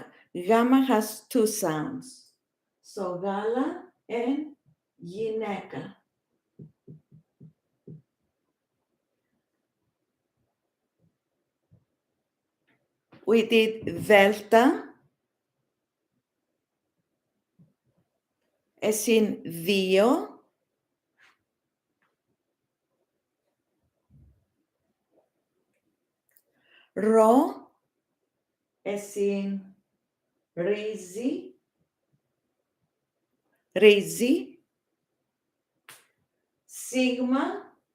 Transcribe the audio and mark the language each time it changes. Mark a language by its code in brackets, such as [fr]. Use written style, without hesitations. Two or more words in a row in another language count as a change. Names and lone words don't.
[en] Gamma has 2 sounds. So Gala and Γυναίκα. We did Delta, as in δύο. Ρο, as in ρύζι. [el] Ρύζι. Σίγμα,